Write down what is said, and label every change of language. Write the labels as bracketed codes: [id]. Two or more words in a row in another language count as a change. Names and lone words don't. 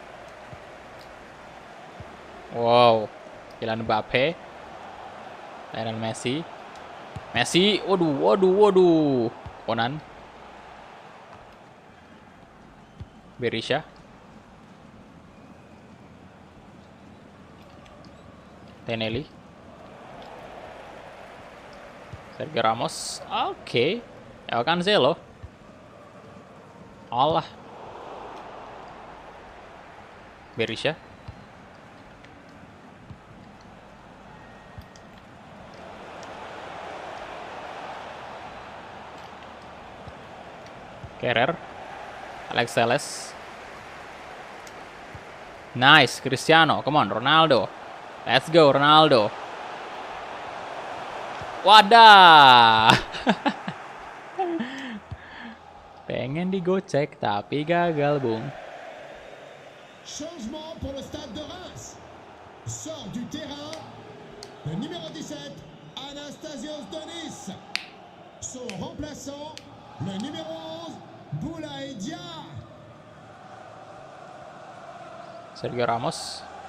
[id] Wow. Kylian Mbappe. Lionel Messi. Messi. Waduh. Onan. Berisha. Tenelli. Sergio Ramos. Oke. El Cancelo. Allah. Berisha. Kerrer. Alex Telles. Nice. Cristiano. [en] Come on. Ronaldo. Let's go Ronaldo. [id] Wadah. Pengen digocek tapi gagal, Bung. [fr] Changement pour le stade de Reims. Sort du terrain, le numéro 17, Anastasios Donis. Son remplaçant, le numéro 11, Boulaye Dia. Sergio Ramos.